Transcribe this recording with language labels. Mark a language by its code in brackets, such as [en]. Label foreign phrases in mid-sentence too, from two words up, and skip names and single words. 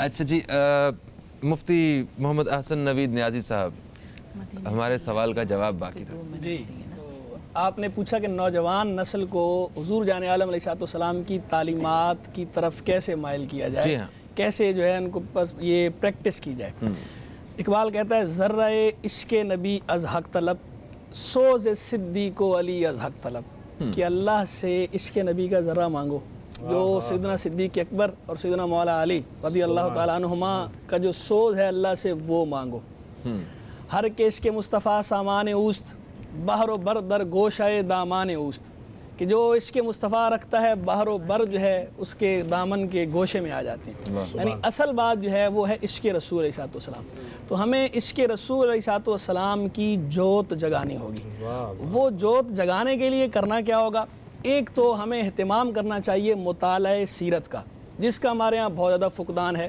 [ur] اچھا جی، مفتی محمد احسن نوید نیازی صاحب، ہمارے سوال کا جواب باقی تھا. جی، تو آپ نے پوچھا کہ نوجوان نسل کو حضور جان عالم علیہ السلام کی تعلیمات کی طرف کیسے مائل کیا جائے. جی ہاں. کیسے جو ہے ان کو یہ پریکٹس کی جائے. اقبال کہتا ہے [fa] ذرہ عشق نبی از حق طلب، سوز صدیق و علی از حق طلب. [ur] کہ اللہ سے عشق نبی کا ذرہ مانگو، جو سیدنا صدیق اکبر اور سیدنا مولا علی رضی اللہ تعالیٰ عنہما کا جو سوز ہے اللہ سے وہ مانگو. [fa] ہر کے عشق مصطفیٰ سامان اوست، بحر و بر در گوشۂ دامان اوست. [ur] کہ جو عشق مصطفیٰ رکھتا ہے بحر و بر جو ہے اس کے دامن کے گوشے میں آ جاتے ہیں. یعنی اصل بات جو ہے وہ ہے عشق رسول علیہ السلام. تو ہمیں عشق رسول علیہ السلام کی جوت جگانی ہوگی. وہ جوت جگانے کے لیے کرنا کیا ہوگا؟ ایک تو ہمیں اہتمام کرنا چاہیے مطالعہ سیرت کا، جس کا ہمارے ہاں بہت زیادہ فقدان ہے.